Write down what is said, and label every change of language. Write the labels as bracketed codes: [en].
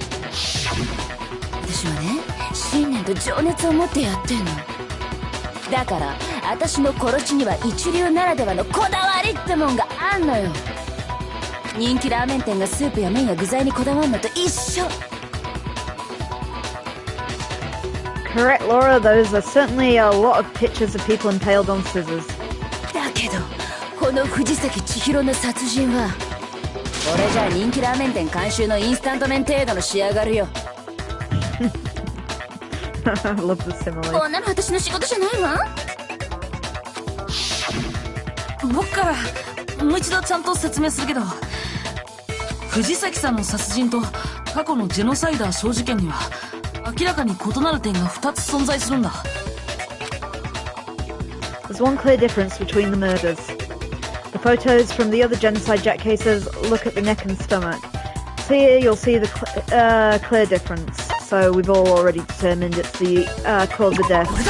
[ja] 私はね、信念と情熱を持ってやってんの。だから私の殺しには一流ならではのこだわりってもんがあんのよ。人気ラーメン店がスープや麺や具材にこだわんのと一緒。 [en] Correct, Laura. Those are certainly a lot of pictures of people impaled on scissors. [ja] だけどこの藤崎千尋の殺人は俺じゃ人気ラーメン店監修のインスタント麺程度の仕上がるよ。 [en] I love the simile. [ja] こんなの私の仕事じゃないわ。僕からもう一度ちゃんと説明するけど、藤崎さんの殺人と過去のジェノサイダーショー事件には明らかに異なる点が2つ存在するんだ。 [en] There's one clear difference between the murders. The photos from the other Genocide Jack cases look at the neck and stomach. So here you'll see the clear difference. So we've all already determined it's the cause of death.